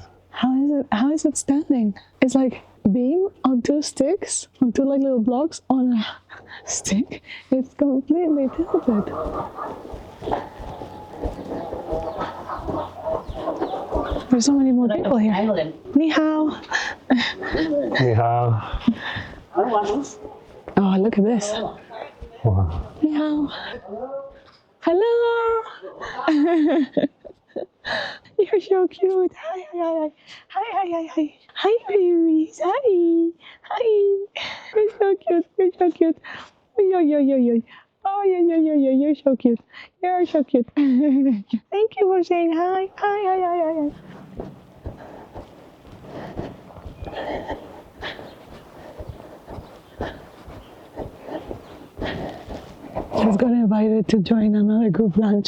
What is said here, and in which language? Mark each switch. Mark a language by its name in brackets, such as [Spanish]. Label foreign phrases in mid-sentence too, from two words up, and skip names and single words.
[English] How is it standing? It's like beam on 2 sticks, on 2 like little blocks on a stick. It's completely tilted. There's so many more people here. [Chinese] Ni hao. Ni hao. [English] Oh, look at this. Wow. [Chinese] Ni hao. [English] Hello. You're so cute. Hi, hi, hi, hi, hi, hi, hi. Hi, babies. Hi, hi. You're so cute. You're so cute. Yo, yo, yo, yo. Oh, yeah, yeah, yeah, yeah. You're so cute. You're so cute. Thank you for saying hi. Hi, hi, hi, hi, hi. Just got invited to join another group lunch.